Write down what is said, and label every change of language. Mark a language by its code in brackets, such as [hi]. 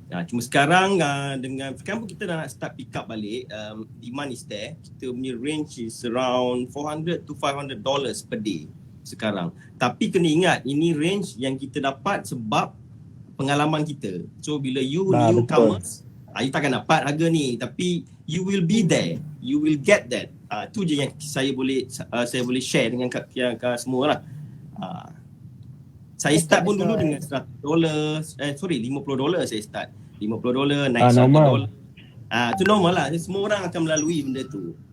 [ms] Cuma sekarang dengan sekarang pun kita dah nak start [en] pick up [ms] balik, [en] demand is there. [ms] Kita punya [en] range is around $400 to $500 per day [ms] sekarang. Tapi kena ingat ini range yang kita dapat sebab pengalaman kita. [en] So [ms] bila [en] you newcomers, you [ms] takkan dapat harga ni, tapi [en] you will be there, you will get that. [ms] Tu je yang saya boleh share dengan semua lah. Saya start pun dulu dengan $100, $50 saya start. $50, naik $100. Itu normal lah. Semua orang akan melalui benda tu.